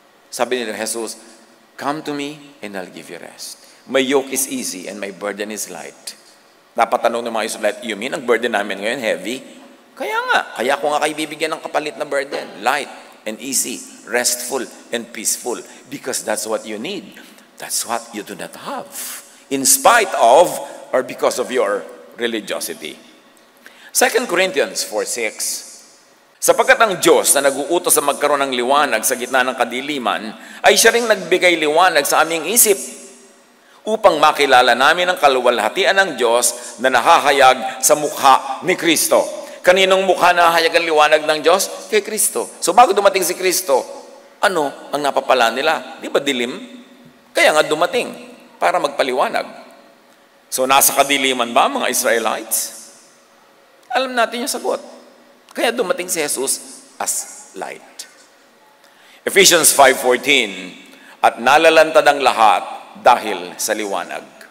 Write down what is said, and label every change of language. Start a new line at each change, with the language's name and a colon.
Filipino: Sabi ni Jesus,
English: come to me and I'll give you rest. My yoke is easy and my burden is light.
Filipino: Dapat tanong ng mga Israelites,
English: you mean
Filipino: ang burden namin ngayon heavy? Kaya ko nga kayo bibigyan ng kapalit na burden.
English: Light and easy, restful and peaceful. Because that's what you need. That's what you do not have. In spite of or because of your religiosity. 2 Corinthians 4:6.
Filipino: Sapagkat ang Diyos na nag-uutos sa magkaroon ng liwanag sa gitna ng kadiliman, ay siya ring nagbigay liwanag sa aming isip upang makilala namin ang kaluwalhatian ng Diyos na nahahayag sa mukha ni Kristo. Kaninong mukha nahahayag ang liwanag ng Diyos? Kay Kristo. So bago dumating si Kristo, ano ang napapala nila? Di ba dilim? Kaya nga dumating para magpaliwanag. So nasa kadiliman ba mga Israelites? Alam natin yung sagot. Kaya dumating si Jesus as light. Ephesians 5:14, at nalalantad ang lahat dahil sa liwanag.